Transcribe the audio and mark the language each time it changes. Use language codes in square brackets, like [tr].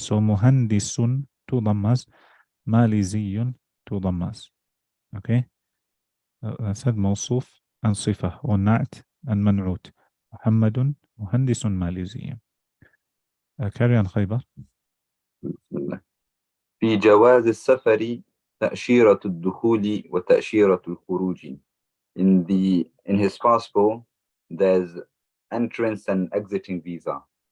[en] So muhandisun tudammas, maliziyun tudammas. Okay? I said موصوف and صفة والنعت and منعوت. [ar] محمد مهندس ماليزي. [en] Carry on خيبر. [ar] بسم الله. في جواز السفر تأشيرة الدخول وتأشيرة الخروج. [en] In his passport, there's entrance and exiting visa.